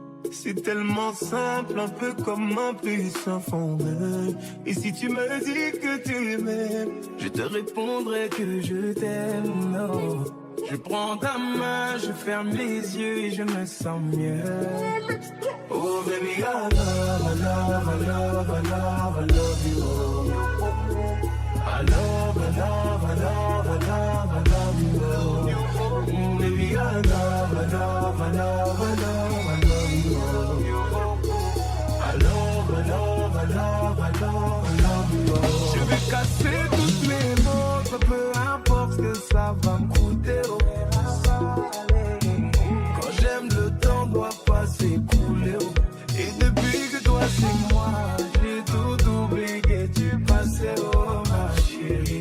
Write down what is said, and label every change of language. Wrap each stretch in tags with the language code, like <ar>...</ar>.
<fr>C'est tellement simple, un peu comme un puissant fondeur. Et si tu me dis que tu m'aimes, je te répondrai que je t'aime. Non. Je prends ta main, je ferme les yeux et je me sens mieux.</fr> <en>Oh baby, I love, I love, I love, I love, I love you. I love, I love, I love, I love, I love you. Baby, I love, I love, I love, I love, I love you. I love, I love, I love, I love, I love you.</en> <fr>Je vais casser toutes mes montres, peu importe ce que ça va me coûter. Quand j'aime, le temps doit pas s'écouler. Et depuis que toi c'est moi, j'ai tout oublié, tu passais, oh ma chérie.</fr>